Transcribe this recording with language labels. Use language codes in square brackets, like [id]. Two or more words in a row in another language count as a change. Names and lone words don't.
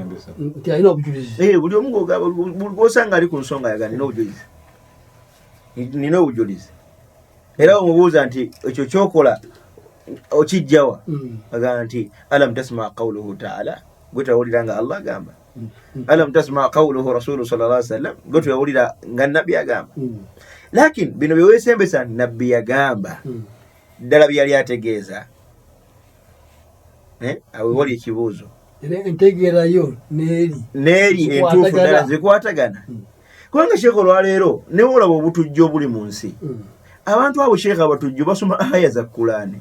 [lg] nti alina obujulizi buli omu gw'osanga ali ku nsonga yaga nina obujulizi era omubuuza nti ekyo kyokola okijjawa agamba nti [ar] ألم تسمع قوله تعالى [lg] gwe tawulira nga Allah agamba [ar] ألم تسمع قوله رسول صلى الله عليه وسلم [lg] gwe tawulira nga nabbi agamba lakini bino bye weesembesa nabbi yagamba ddala byali ategeeza awe wali ekibuuzo entegeerayo neeri entuufu ddala zikwatagana kubanga Sheikh olwaleero ne olaba obutujjo obuli mu nsi abantu abo Sheikh abatujjo basoma aya za Qur'ani